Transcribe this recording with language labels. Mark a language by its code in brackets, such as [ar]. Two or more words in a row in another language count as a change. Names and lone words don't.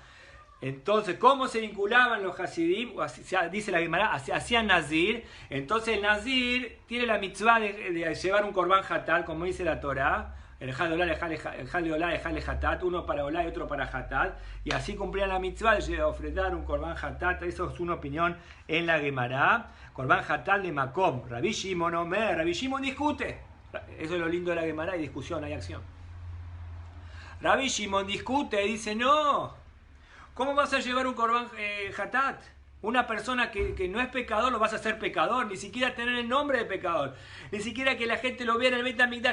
[es] Entonces, ¿cómo se vinculaban los Hasidim? Dice la Gemara, hacían Nazir. Entonces el Nazir tiene la mitzvah de llevar un [he] קרבן חטאת, [es] como dice la Torah. El Jal de Olá, el Jal de Hatat, uno para Olá y otro para Hatat, y así cumplían la mitzvah de ofrendar un [he] קרבן חטאת. [es] Eso es una opinión en la Gemara. [he] קרבן חטאת [es] de Makom, Rabbi Shimon Omer, Rabbi Shimon discute. Eso es lo lindo de la Gemara, hay discusión, hay acción. Rabbi Shimon discute y dice, no, ¿cómo vas a llevar un [he] קרבן חטאת? [es] Una persona que no es pecador lo vas a hacer pecador, ni siquiera tener el nombre de pecador, ni siquiera que la gente lo vea en el Beit HaMikdash.